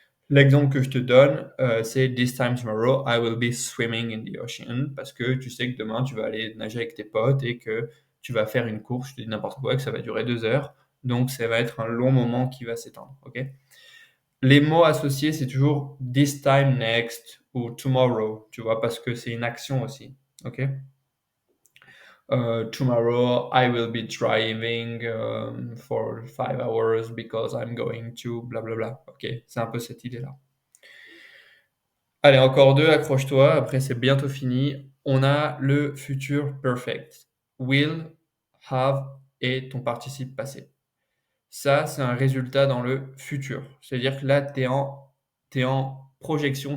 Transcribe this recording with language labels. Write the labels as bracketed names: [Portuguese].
[French] L'exemple que je te donne, c'est [English] This time tomorrow, I will be swimming in the ocean [French] parce que tu sais que demain, tu vas aller nager avec tes potes et que tu vas faire une course, je te dis n'importe quoi, que ça va durer 2 heures. Donc, ça va être un long moment qui va s'étendre. Ok? Les mots associés, c'est toujours this time next ou tomorrow, tu vois, parce que c'est une action aussi. Ok? [English] Tomorrow, I will be driving for 5 hours because I'm going to bla bla bla. Ok? [French] C'est un peu cette idée-là. Allez, encore deux, accroche-toi, après c'est bientôt fini. On a le futur perfect. Will, have et ton participe passé. Ça, c'est un résultat dans le futur. C'est-à-dire que là, t'es en projection.